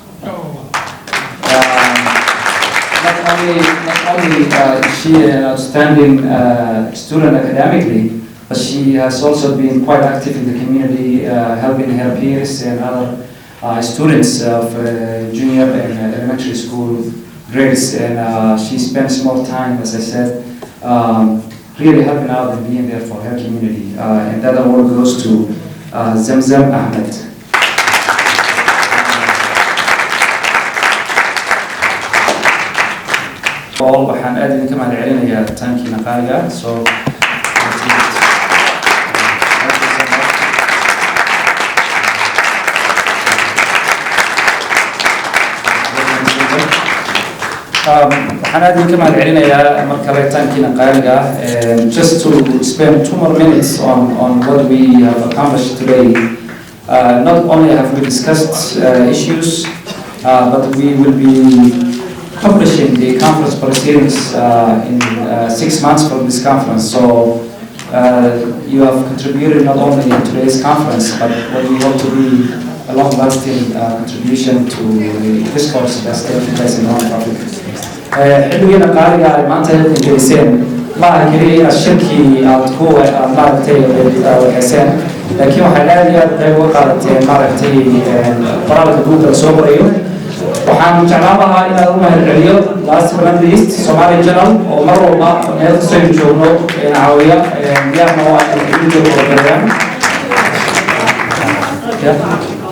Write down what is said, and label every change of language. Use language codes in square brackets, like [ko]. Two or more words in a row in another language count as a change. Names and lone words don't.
[en] Not only is she an outstanding student academically, but she has also been quite active in the community, helping her peers and other students of junior and elementary school grades, and she spends more time, as I said, really helping out and being there for her community. And that award goes to Zamzam Ahmed. [so] waxaan aad idinka mahadcelinayaa taankiina qaaliga so waxaan aad idinka mahadcelinayaa mar kale taankiina qaaliga [en] just to spend 2 more minutes on what we have accomplished today. Not only have we discussed issues, but we will be publishing the conference proceedings in 6 months from this conference. So you have contributed not only in today's conference, but what we hope to be a long-lasting contribution to the discourse that's taking place in non-profit. [so] xilligeena qaaliga ay maanta halkan geliseen maaha keliya inaad shirkii aad ku maaragtay waxayseen, laakiin waxay aad iyo aad qayb uga qaadateen maaragtay qoraalka buugga la soo qorayo. waxaan jeclaan lahaa inaad u mahadceliyo [en] last but not least [so] Somali Journal oo mar walba meel kastoo aynu joogno caawiya diyaarna waa inay idin joogo